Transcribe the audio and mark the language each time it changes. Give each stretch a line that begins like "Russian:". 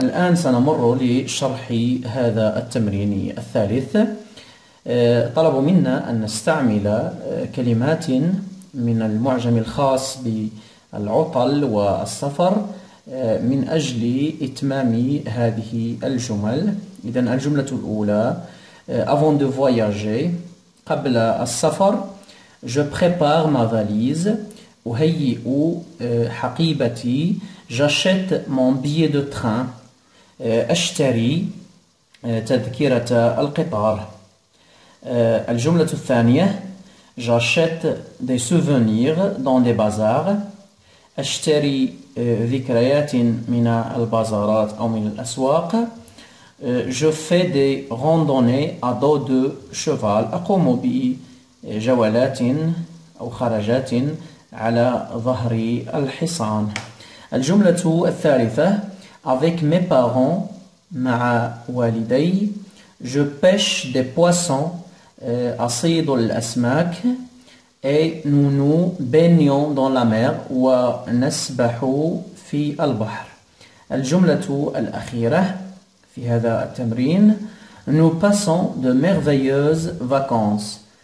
Arabic: الآن سنمر لشرح هذا التمرين الثالث. طلبوا منا أن نستعمل كلمات من المعجم الخاص بالعطل والسفر من أجل إتمام هذه الجمل. إذن الجملة الأولى
French: avant de voyager
Arabic: قبل السفر
French: je prépare ma valise
Arabic: أهيئ حقيبتي
French: j'achète mon billet de train
Arabic: أشتري تذكرة القطار. الجملة الثانية
French: j'achète des souvenirs dans des bazars
Arabic: أشتري ذكريات من البازارات أو من الأسواق.
French: Je fais des randonnées à dos de cheval.
Arabic: أقوم بجولات أو خرجات على ظهر الحصان. الجملة الثالثة
French: avec mes parents
Arabic: مع والدي.
French: Je pêche des poissons
Arabic: أصيد الأسماك
French: et nous nous baignons dans la mer
Arabic: ونسبح في البحر. الجملة الأخيرة في هذا التمرين
French: nous passons de merveilleuses vacances.